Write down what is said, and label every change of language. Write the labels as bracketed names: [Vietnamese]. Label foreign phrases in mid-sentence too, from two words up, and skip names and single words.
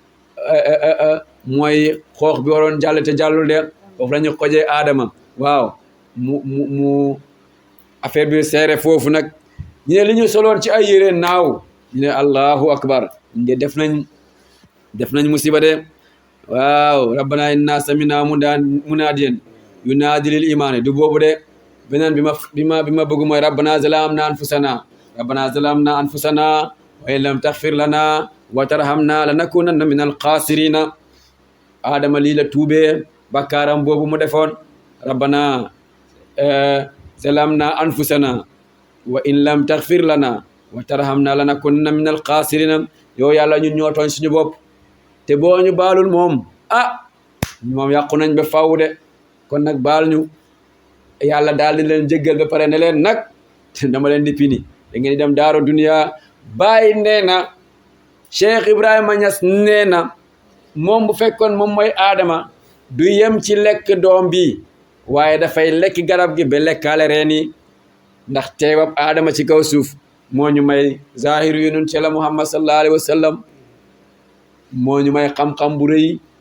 [Wolof] mooy xoox bi waroon jàll te jàllul de foofu la ñu xojee Adama waaw mu affaire bi seere foofu nag ñu ne li ñu soloon ci ay yére naaw ñu ne [Arabic] الله أكبر [Wolof] nde def nañ musiba de waaw [Arabic] ربنا إننا سمعنا مناديا ينادي للإيمان [Wolof] du boobu de beneen bi ma bëgg mooy [Arabic] ربنا ظلمنا أنفسنا وإن لم تغفر لنا وترحمنا لنكونن من الخاسرين [Wolof] Adama lii la tuubee bakkaaram boobu mu defoon [Arabic] ربنا ظلمنا أنفسنا وإن لم تغفر لنا وترحمنا لنكونن من [Wolof] alxaasirina yow yàlla ñun ñoo tooñ suñu bopp te boo ñu baalul moom moom yàqu nañ ba faaw de kon nag baal ñu yàlla daal di leen jéggal ba pare ne leen nag dama leen di pini da ngeen di dem [Arabic] دار الدنيا [Wolof] bàyyi nee na Cheikh Ibrahima Niass nee na moom bu fekkoon moom mooy Adama du yem ci lekk doom bi waaye dafay lekk garab gi ba lekkaale reen yi ndax teewab Adama ci kaw suuf moo ñu may zahiru yonent ci la Muhammad [Arabic] صلى الله عليه وسلم [Wolof] moo ñu may xam-xam bu rëy